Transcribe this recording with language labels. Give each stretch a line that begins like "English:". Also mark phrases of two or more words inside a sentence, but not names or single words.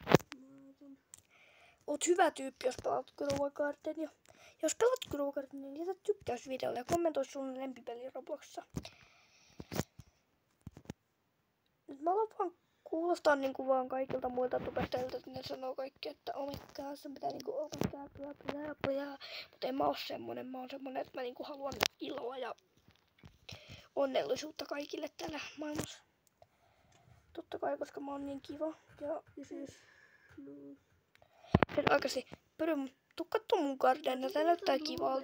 Finnish: Oot hyvä tyyppi, jos pelaat Grow Gardenia. Jos pelaat Grow Gardenia, niin jätä tykkäys videolle ja kommentoi sun lempipeli Robloxissa. Nyt mä alan vaan kuulostaa niinku vaan kaikilta muilta tubestajilta, että ne sanoo kaikki, että
English: oh my god,
Finnish: sun pitää niinku
English: oh my god,
Finnish: bla. Mutta en mä oo semmonen, mä oon semmonen, että mä niinku haluan iloa ja onnellisuutta kaikille täällä maailmassa. Totta kai, koska mä oon niin kiva. Ja siis, Siis oikeesti, tuu kattoo mun gardenia, tää näyttää kivalta.